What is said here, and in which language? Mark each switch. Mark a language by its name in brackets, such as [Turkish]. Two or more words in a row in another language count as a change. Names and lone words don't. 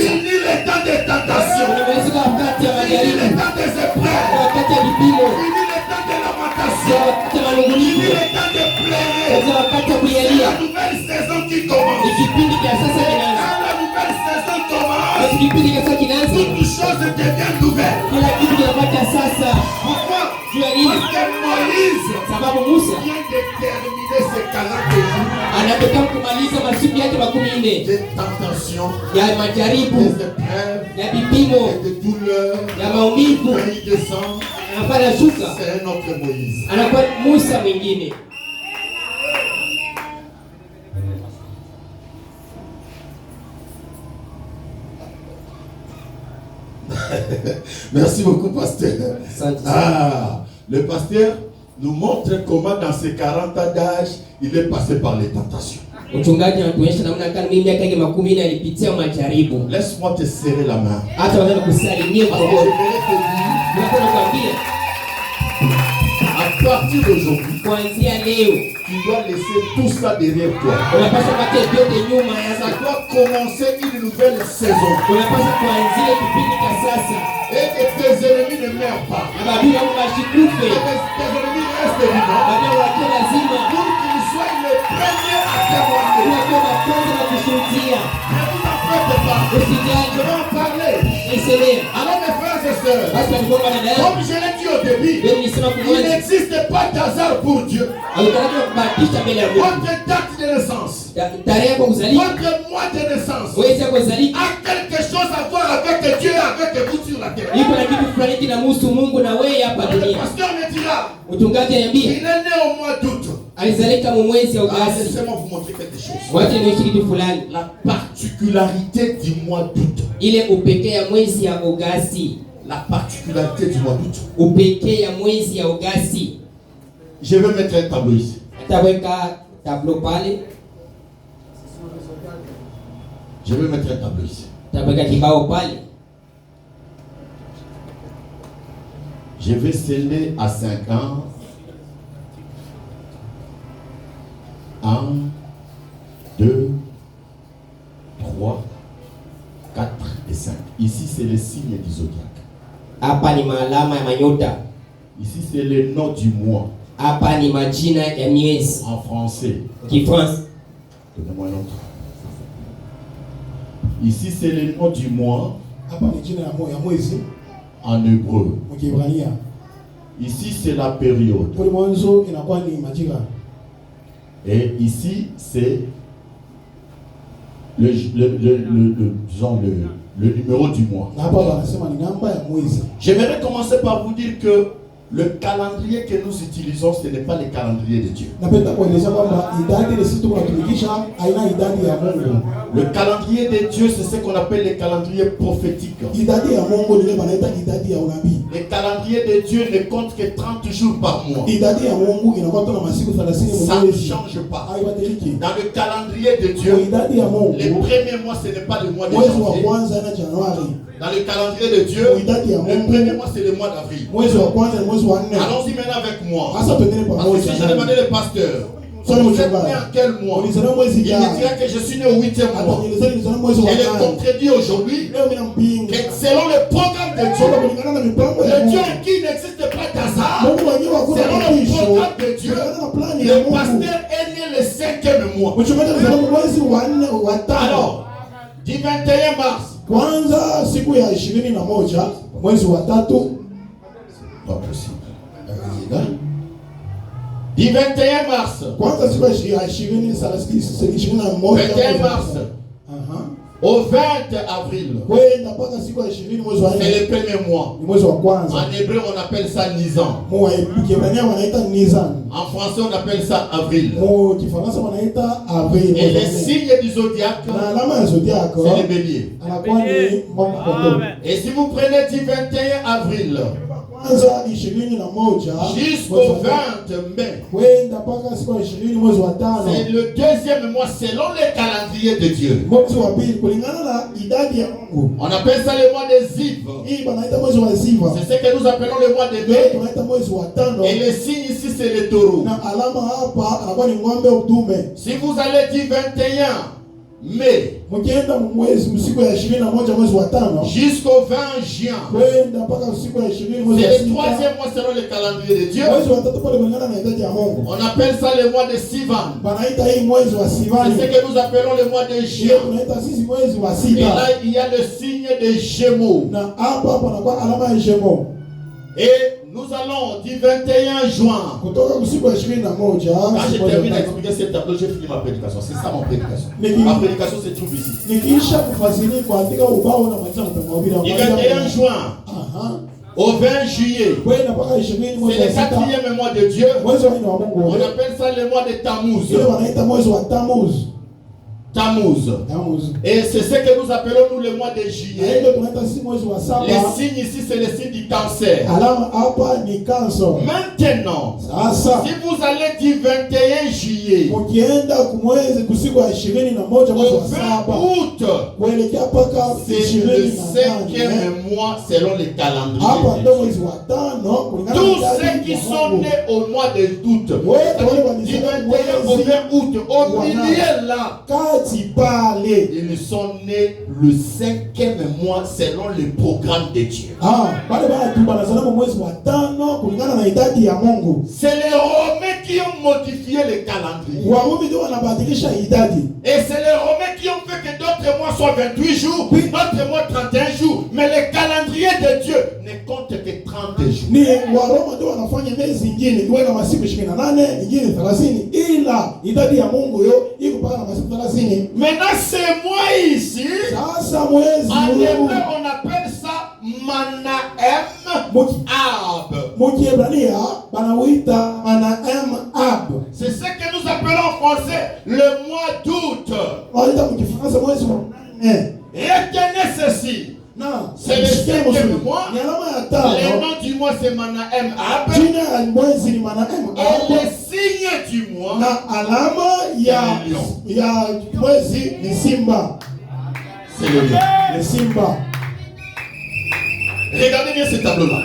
[French] Fini le temps des tentations. [Swahili] Unamalizika wakati ya [French] Fini [Swahili] majaribu, [French] le temps des épreuves. [Swahili] wakati ya vipimo, [French] Fini le temps de lamentation. [Swahili] wakati ya [French] Fini [Swahili] manunguniko, [French] le temps de pleurer. [Swahili] wakati ya [French] C'est [Swahili] kuyalia. [French] la nouvelle saison qui [Swahili] Ni [French] commence. [Swahili] kipindi cha sasa kinaanza. [French] Quand la nouvelle saison commence, [Swahili] Basi kipindi cha sasa kinaanza. [French] toute chose devient nouvelle. [Swahili] Kila kitu kinapata sasa. [French] Pourquoi? [Swahili] Juu ya nini? [French] Parce que Moïse [Swahili] Sababu Musa [French] vient de terminer ses 40 jours [Swahili] anataka kumaliza masiku yake 40 [French] de tentation, [Swahili] ya majaribu, [French] des épreuves, [Swahili] ya vipimo, [French] et de douleurs. [Swahili] ya maumivu. [French] Quand il descend, [Swahili] Anapanda shuka, [French] c'est un autre Moïse. [Swahili] anakuwa Musa mwingine. [French] Merci beaucoup, pasteur. [Swahili] Asante sana. [French] Ah, le pasteur nous montre comment dans ses 40 ans d'âge, il est passé par les tentations. [Swahili] Mchungaji anatuonyesha namna gani mimi miaka yake 40 alipitia majaribu. [French] Laisse-moi te serrer la main. [Swahili] Hata wanaweza kusalimia [French] Parce que [Swahili] kwa [French] je voudrais te dire, [Swahili] Nataka kukwambia [French] à partir d'aujourd'hui, [Swahili] kuanzia leo [French] tu dois laisser tout ça derrière toi. [Swahili] unapaswa kupata vyote nyuma ya [French] Ça [Swahili] sasa. [French] doit commencer une nouvelle saison. [Swahili] Unapaswa kuanzia kipindi cha sasa. [French] Et que tes ennemis ne meurent pas. [Swahili] Na baadhi ya washikufe, [French] Et que tes ennemis restent vivants. [Swahili] baadhi wakiwa lazima [French] Pour qu'ils soient les premiers à témoigner. [Swahili] wakiwa wa kwanza na kushuhudia. [French] Ne vous en faites pas. Je [Swahili] Usijali, [French] vais en parler. [Swahili] nisemee. [French] Alors mes frères et sœurs, [Swahili] Basi tunakuomba dada yangu, [French] comme je l'ai dit au début, [Swahili] leo nilisema [French] il [Swahili] kumwanza [French] n'existe pas d'hasard pour Dieu. [Swahili] hautarajiwa kubahatisha mbele ya Mungu. [French] Votre date de naissance, [Swahili] Tarehe yako kuzaliwa, [French] votre mois de naissance [Swahili] mwezi yako kuzaliwa, [French] a quelque chose à voir avec Dieu et avec vous sur la terre. [Swahili] iko na kitu fulani kinamhusu Mungu na wewe hapa [French] Le [Swahili] dunia. [French] pasteur me dira, [Swahili] Mchungaji [French] il [Swahili] aniambie [French] est né au mois d'août. [Swahili] alizalika mu mwezi wa Ah, Agosti. [French] laissez-moi vous montrer quelque chose. [Swahili] Wacha nionyeshe kitu fulani. [French] La particularité du mois d'août. [Swahili] Ile upekee ya mwezi ya Agosti. [French] La particularité du mois d'août. [Swahili] Upekee ya mwezi ya Agosti. [French] Je vais mettre un tableau ici. [Swahili] Ataweka tablo pale, [French] Je vais mettre un tableau ici. [Swahili] ataweka kibao pale. [French] Je vais sceller à 5 ans. 1, 2, 3, 4 et 5. Ici, c'est le signe du zodiaque. [Swahili] Hapa ni maalama ya manyota. [French] Ici, c'est le nom du mois. [Swahili] Hapa ni majina ya miezi. [French] En français. [Swahili] Kifransa. [French] Donnez-moi un autre. Ici, c'est le nom du mois. [Swahili] Hapa ni jina ya mwezi [French] En hébreu. [Swahili] Mkiebrania. [French] Ici, c'est la période. [Swahili] Kwa mwanzo inakuwa ni majira. [French] Et ici, c'est le numéro du mois. [Swahili] Na hapa wanasema ni namba ya mwezi. [French] J'aimerais commencer par vous dire que le calendrier que nous utilisons, ce n'est pas le calendrier de Dieu. [Swahili] Napenda kueleza kwamba idadi ile sisi tunatumikisha haina idadi ya Mungu. [French] Le calendrier de Dieu, c'est ce qu'on appelle le calendrier prophétique. [Swahili] Idadi ya Mungu ni ile wanaita idadi ya unabii. [French] Le calendrier de Dieu ne compte que 30 jours par mois. [Swahili] Idadi ya Mungu inakuwa tu na masiku 30 [French] Ça ne [Swahili] mwezi. [French] change pas. [Swahili] Haibadiliki. [French] Dans le calendrier de Dieu, [Swahili] Idadi ya Mungu. [French] les premiers mois, ce n'est pas le mois de [Swahili] Mwezi wa [French] janvier. [Swahili] kwanza na Januari. [French] Dans le calendrier de Dieu, le premier mois, c'est le mois d'avril. [Swahili] Mwezi wa kwanza ni mwezi wa 4. [French] Allons-y maintenant avec moi. [Swahili] Asa tuendelee [French] Parce que [Swahili] pamoja. [French] si je demandais le pasteur, [Swahili] Swali [French] vous êtes [Swahili] mchungaji. [French] né en quel mois? [Swahili] Ulizaliwa mwezi [French] Il me [Swahili] gani? [French] dirait que je suis né au 8e mois. [Swahili] Atanielezea nilizaliwa mwezi wa [French] Et le [Swahili] 8. [French] contredit aujourd'hui [Swahili] Leo mimi nampinga. [French] que selon le programme de Dieu, [Swahili] Kulingana na mipango ya [French] le Dieu [Swahili] Mungu. [French] qui n'existe pas d'hasard, [Swahili] Mungu wenyewe hakuna [French] selon le [Swahili] mabisho. [French] programme de Dieu, [Swahili] Kulingana na plani ya [French] le [Swahili] Mungu. [French] pasteur est né le 5e mois. [Swahili] Mchungaji alizaliwa mwezi wa 4 wa 5. [French] Alors, du 21 mars, [Swahili] Kwanza siku ya 21 mwezi wa 3. [French] pas possible. Du 21 mars, [Swahili] Kwanza siku ya 21 [French] 21 mars au 20 avril, [Swahili] kwenda mpaka siku ya 20 mwezi wa [French] c'est [Swahili] 4 [French] le premier mois. [Swahili] ni mwezi wa kwanza. [French] En hébreu, on appelle ça Nisan. [Swahili] Mu Kiebrania wanaita Nisan. [French] En français, on appelle ça avril. [Swahili] Mu Kifaransa wanaita Avril. [French] Et les signes du zodiaque, [Swahili] na alama ya zodiaco [French] c'est les béliers. [Swahili] anakuwa ni mwaka kondoo. [French] Et si vous prenez du 21 avril [Swahili] Kwanza 21 [French] jusqu'au 20 mai, [Swahili] kwenda mpaka siku ya 20 mwezi wa 5 [French] c'est le deuxième mois selon le calendrier de Dieu. [Swahili] mwezi wa pili kulingana na idadi ya Mungu. [French] On appelle ça le mois des Ziv. [Swahili] Hii banaita mwezi wa Ziva. [French] C'est ce que nous appelons le mois de [Swahili] Leo [French] mai. [Swahili] tunaita mwezi wa 5 [French] Et le signe ici, c'est le taureau. [Swahili] na alama hapa anakuwa ni ng'ombe udume. [French] Si vous allez du 21 mai [Swahili] Mkienda mwezi siku ya 21 mwezi wa 5 [French] jusqu'au 20 juin, [Swahili] kwenda mpaka siku ya 20 mwezi wa [French] c'est le [Swahili] 6 [French] troisième mois selon le calendrier de Dieu. [Swahili] mwezi wa 3 pale kulingana na idadi ya Mungu. [French] On appelle ça le mois de Sivan. [Swahili] Banaita hii mwezi wa [French] C'est [Swahili] Sivani. [French] ce que nous appelons le mois de [Swahili] Hiyo [French] Juin. [Swahili] tunaita sisi mwezi wa [French] Et [Swahili] 6. [French] là, il y a le signe de Gémeaux. [Swahili] Na hapa panakuwa alama ya Jemo. [French] Et nous allons du 21 juin. [Swahili] Kutoka usiku wa 21 [French] Quand je termine à expliquer ce tableau, j'ai fini ma prédication. C'est ça mon prédication. Ma prédication se trouve ici. [Swahili] nikiisha kufasiri kuandika ubao na maliza mtamwabira. [French] Du 21 juin Aha. au 20 juillet, [Swahili] Kwenda mpaka 20 mwezi [French] c'est [Swahili] wa [French] le [Swahili] 6. [French] quatrième mois de Dieu. [Swahili] Mwezi wa 4 wa Mungu. [French] On appelle ça le mois de Tammuz. [Swahili] Ile wanaita mwezi wa Tammuz. [French] Tammuz. [Swahili] Tammuz. [French] Et c'est ce que nous appelons nous le mois de [Swahili] Na [French] juillet. [Swahili] ile tunaita si mwezi wa 7. [French] Les signes ici, c'est le signe du cancer. [Swahili] Alama hapa ni kanso. [French] Maintenant, [Swahili] Sasa [French] si vous allez du 21 juillet [Swahili] mkienda kumwezi kusiku wa 21 mwezi [French] au [Swahili] wa [French] 20 [Swahili] 7 [French] août, [Swahili] kuelekea mpaka [French] c'est le [Swahili] 28 [French] cinquième mois selon le calendrier [Swahili] hapa [French] de [Swahili] ndio [French] Dieu. [Swahili] mwezi wa 5 kulingana [French] Tous [Swahili] na [French] ceux [Swahili] idadi [French] qui [Swahili] ya [French] sont [Swahili] Mungu. [French] nés au mois d'août, Ouais, du 21 au 20 août, au milieu là, [Swahili] Kati pale [French] ils sont nés le cinquième mois selon le programme de Dieu. [Swahili] wale watu wanazaliwa mwezi wa 5 kulingana na idadi ya Mungu. [French] C'est les Romains qui ont modifié le calendrier. [Swahili] Warumi ndio wanabadilisha idadi. [French] Et c'est les Romains qui ont fait que d'autres mois soient 28 jours, d'autres mois 31 jours. Mais le calendrier de Dieu ne compte que 30 jours. [Swahili] Ni Waroma ndio wanafanya miezi ingine iwe na masiku 28, ingine 30, ila idadi ya Mungu yo iko mpaka na masiku 30. [French] Maintenant, ces mois ici, [Swahili] Sasa mwezi [French] en [Swahili] huu [French] hébreu, on appelle ça Manahem Ab. [Swahili] Mukiebrania banauita Manahem Ab. [French] C'est ce que nous appelons en français le mois d'août. [Swahili] Wanaita mkifaransa mwezi wa 4. [French] Retenez ceci. [Swahili] Na [French] C'est le cinquième mois. [Swahili] ni alama ya [French] Le [Swahili] 5. [French] nom du mois c'est Manahem Ab. [Swahili] Jina ya mwezi ni Manahem [French] Et [Swahili] Ab. [French] le signe du mois, [Swahili] Na alama ya mwezi ni simba. [French] c'est le lion. [Swahili] Ni simba. [French] Regardez bien ce tableau-là.